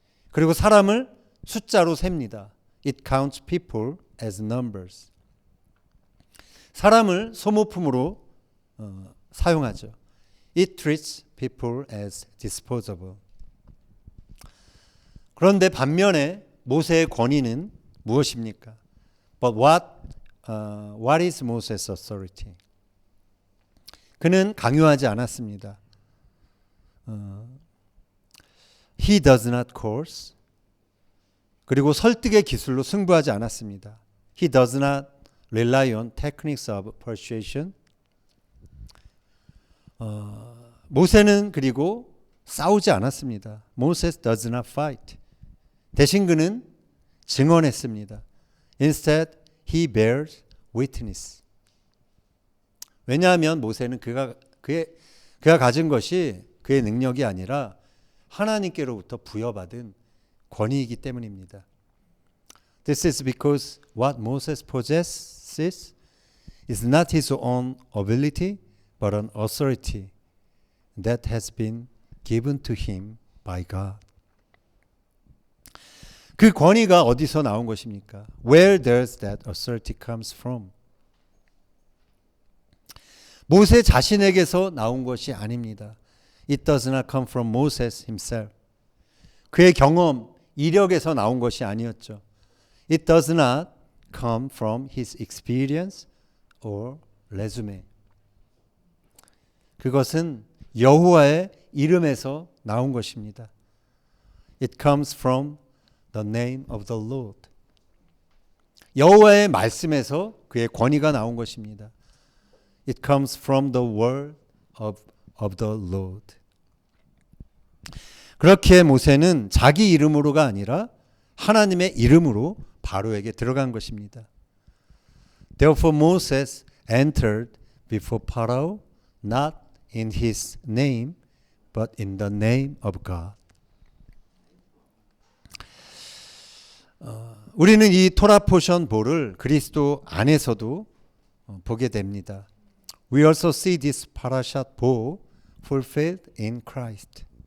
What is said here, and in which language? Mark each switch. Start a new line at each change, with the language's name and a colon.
Korean: 그리고 사람을 숫자로 셉니다.
English: It counts people as numbers.
Korean: 사람을 소모품으로 사용하죠.
English: It treats people as disposable.
Korean: 그런데 반면에 모세의 권위는 무엇입니까?
English: But what is Moses' authority?
Korean: 그는 강요하지 않았습니다.
English: He does not coerce.
Korean: 그리고 설득의 기술로 승부하지 않았습니다.
English: He does not rely on techniques of persuasion.
Korean: 모세는 그리고 싸우지 않았습니다.
English: Moses does not fight.
Korean: 대신 그는 증언했습니다.
English: Instead, he bears witness.
Korean: 왜냐하면 모세는 그가 가진 것이 그의 능력이 아니라 하나님께로부터 부여받은 권위이기 때문입니다.
English: This is because what Moses possesses is not his own ability, but an authority that has been given to him by God.
Korean: 그 권위가 어디서 나온 것입니까?
English: Where does that authority comes from?
Korean: 모세 자신에게서 나온 것이 아닙니다.
English: It does not come from Moses himself.
Korean: 그의 경험, 이력에서 나온 것이 아니었죠.
English: It does not come from his experience or resume.
Korean: 그것은 여호와의 이름에서 나온 것입니다.
English: It comes from the name of the Lord.
Korean: 여호와의 말씀에서 그의 권위가 나온 것입니다.
English: It comes from the word of the Lord.
Korean: 그렇게 모세는 자기 이름으로가 아니라 하나님의 이름으로 바로에게 들어간 것입니다.
English: Therefore Moses entered before Pharaoh not in his name but in the name of God.
Korean: 우리는 이 토라 포션 보를 그리스도 안에서도 보게 됩니다.
English: We also see this parashat bo fulfilled in Christ.